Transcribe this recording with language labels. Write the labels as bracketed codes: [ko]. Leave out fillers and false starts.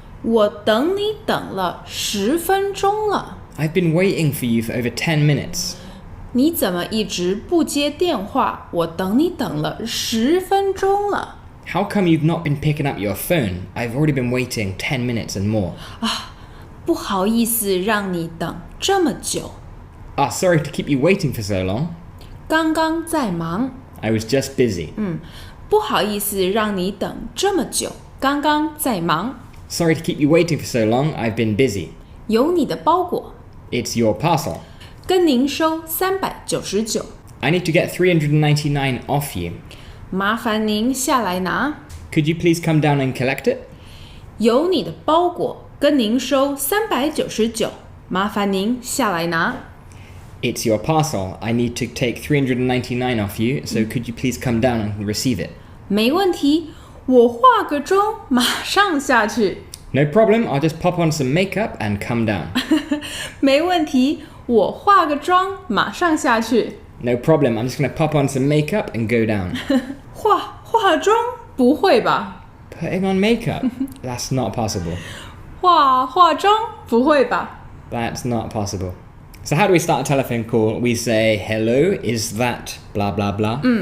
[zh] 我等你等了10分钟了。 [en] I've been waiting for you for over 10 minutes. [zh] 你怎么一直不接电话？我等你等了10分钟了。 [en] How come you've not been picking up your phone? I've already been waiting 10 minutes and more. [zh] 不好意思让你等这么久。 [en] Sorry to keep you waiting for so long. [zh] 刚刚在忙。 [en] I was just busy. [zh] 不好意思让你等这么久。刚刚在忙。 [en] Sorry to keep you waiting for so long. I've been busy. [zh] 有你的包裹。 [en] It's your parcel. [zh] 跟您收399。 [en] I need to get $399 off you. [zh] 麻烦您下来拿。 [en] Could you please come down and collect it? [zh] 有你的包裹，跟您收399。麻烦您下来拿。 [en] It's your parcel. I need to take $399 off you, so could you please come down and receive it? [zh] 没问题，我化个妆，马上下去。 [en] No problem. I'll just pop on some makeup and come down. [zh] 没问题，我化个妆，马上下去。 [en] No problem. I'm just going to pop on some makeup and go down. [zh] 化妆？不会吧？ [en] Putting on makeup? That's not possible. [zh] 化妆？不会吧？ [en] That's not possible. So how do we start a telephone call? We say, hello, is that blah, blah, blah?